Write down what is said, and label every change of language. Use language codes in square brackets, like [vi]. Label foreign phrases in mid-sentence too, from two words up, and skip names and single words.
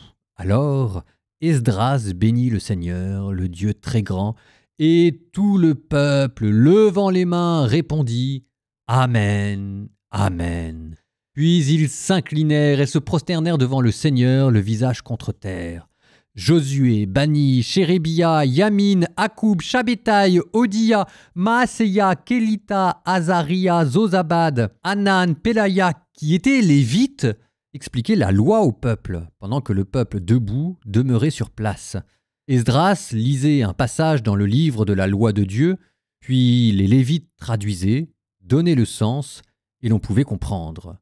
[fr] Alors Esdras bénit le Seigneur, le Dieu très grand, et tout le peuple, levant les mains, répondit « Amen, Amen ». Puis ils s'inclinèrent et se prosternèrent devant le Seigneur, le visage contre terre. Josué, Bani, Chérébia, Yamin, Akoub, Shabétaï, Odia, Maaseia, Kélita, Azaria, Zozabad, Hanan, Pelaya, qui étaient lévites, expliquaient la loi au peuple, pendant que le peuple debout demeurait sur place. Esdras lisait un passage dans le livre de la loi de Dieu, puis les lévites traduisaient, donnaient le sens, et l'on pouvait comprendre.